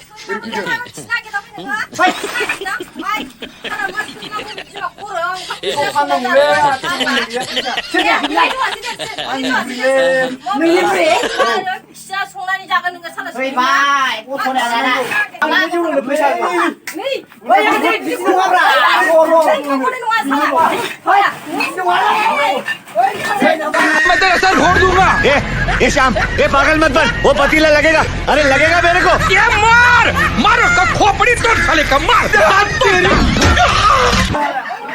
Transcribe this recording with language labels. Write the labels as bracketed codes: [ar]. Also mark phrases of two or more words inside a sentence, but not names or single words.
[brx] फिसा संनानै जागोन नोङो साला फैबाय गथ'ना दाना आंनो जौनो फैसा नै ओइ आं बिदि नङाब्रा [hi] मैं तेरा सर फोड़ दूंगा। ए श्याम, ए पागल मत बन, वो पतीला लगेगा। अरे लगेगा मेरे को। ये मार उसका खोपड़ी तोड़ साले का मार।